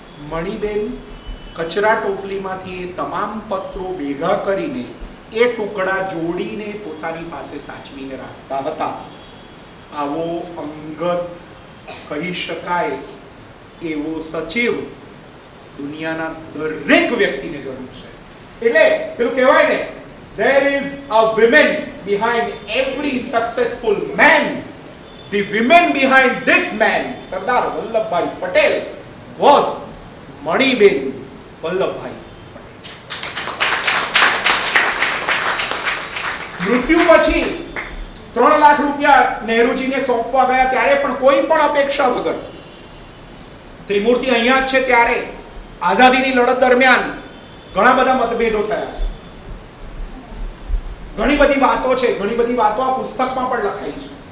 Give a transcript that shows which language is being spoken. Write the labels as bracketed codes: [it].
[gu] મણિબેન કચરા ટોપલીમાંથી એ તમામ પત્રો ભેગા કરીને એ ટુકડા જોડીને પોતાની પાસે સાચવીને રાખતા હતા. આવો અંગત કહી શકાય એવો સચિવ દુનિયાના દરેક વ્યક્તિને જરૂર છે. એટલે પેલું કહેવાય ને, [en] there is a woman behind every successful man. The women behind this man, Sardar Vallabhbhai Patel, was Maniben Vallabhbhai. [gu] મૃત્યુ પછી 3 લાખ રૂપિયા નહેરુજીને સોંપવા ગયા ત્યારે પણ કોઈ પણ અપેક્ષા વગર, ત્રિમૂર્તિ અહીંયા જ છે ત્યારે આઝાદીની લડત દરમિયાન ઘણા બધા મતભેદો થયા છે, ઘણી બધી વાતો છે, ઘણી બધી વાતો આ પુસ્તકમાં પણ લખાઈ છે.